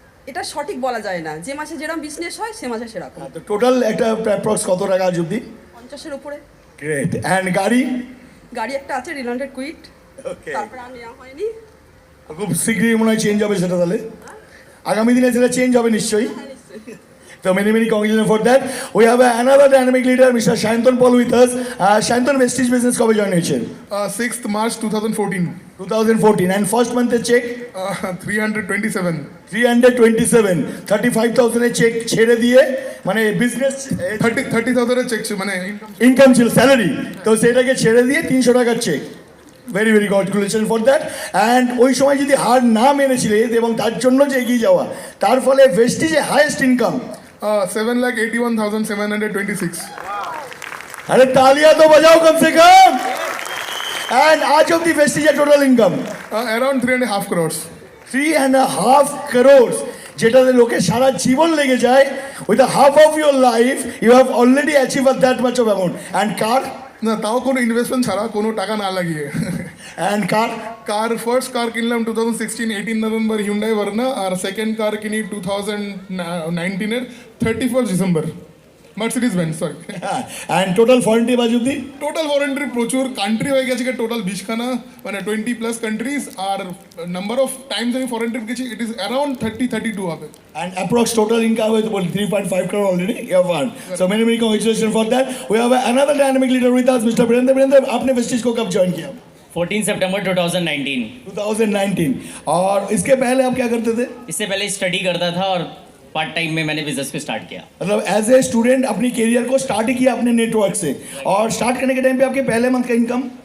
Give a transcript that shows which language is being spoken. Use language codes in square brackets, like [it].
[bn] এটা সঠিক বলা যায় না, যে মাসে যেরকম বিজনেস হয় সে মাসে সেরকম। তো টোটাল একটা অ্যাপ্রক্স কত টাকা আজ অব্দি? 50-এর উপরে। গ্রেট। অ্যান্ড গাড়ি? গাড়ি একটা আছে, রিল্যান্ডেড কুইট। ওকে, তারপরে আর নেওয়া হয়নি। খুব শীঘ্রই মনে হয় চেঞ্জ হবে সেটা, তাহলে আগামী দিনে সেটা চেঞ্জ হবে নিশ্চয়ই। [en] So many congratulations for that. We have another dynamic leader, Mr. Shantan Paul with us. [bn] Shantan, Vestige business কবে জয়েন হয়েছে? [en] 6th March 2014, 2014. And first month এর cheque 327, [bn] 327, 35,000 এর চেক ছেড়ে দিয়ে, মানে বিজনেস 30,000 এর চেক মানে ইনকাম ছিল, স্যালারি, তো সেটাকে ছেড়ে দিয়ে 300 টাকার check. Very congratulation for that. And ওই সময় যদি হার না মেনেছিলে এবং তার জন্য যে এগিয়ে যাওয়া, তার ফলে ভেস্টিজে হাইয়েস্ট ইনকাম 7,81,726. [hi] अरे तालियां तो बजाओ कम से कम। एंड आज of the Vestige total income [en] Around 3.5 crores. [bn] 3.5 crores, যেটাতে লোকের সারা জীবন লেগে যায়। [en] With half of your life you have already achieve that much of amount. And car? [bn] না, তাও কোনো ইনভেস্টমেন্ট ছাড়া, কোনো টাকা না লাগিয়ে। [en] And car? [bn] ফার্স্ট কার কিনলাম 2016 18 নভেম্বর, হিউন্ডাই ভার্না। আর সেকেন্ড কার কিনি 2019 31 December, Mercedes Benz, sorry. [en] And total ফরেন্টি বাজ অব্দি? [bn] টোটাল ফরেন্ট্রি প্রচুর, কান্ট্রি হয়ে গেছে টোটাল 20খানা, মানে 20+ countries. [en] আর number of times আমি foreign trip গেছি, ইট ইজ অ্যারাউন্ড 30-32 হবে। And approx total income is about 3.5 crore already you have earned. So many congratulations for that. We have another dynamic leader with us, Mr. Birendra. [hi] Birendra, आपने Vestige को कब join किया? 14 सितंबर 2019। 2019। और इसके पहले आप क्या करते थे? इससे पहले स्टडी करता था और पार्ट टाइम में मैंने बिजनेस भी स्टार्ट किया। मतलब एज ए स्टूडेंट अपनी करियर को स्टार्ट ही किया अपने नेटवर्क से, और स्टार्ट करने के टाइम पे आपके पहले मंथ का इनकम?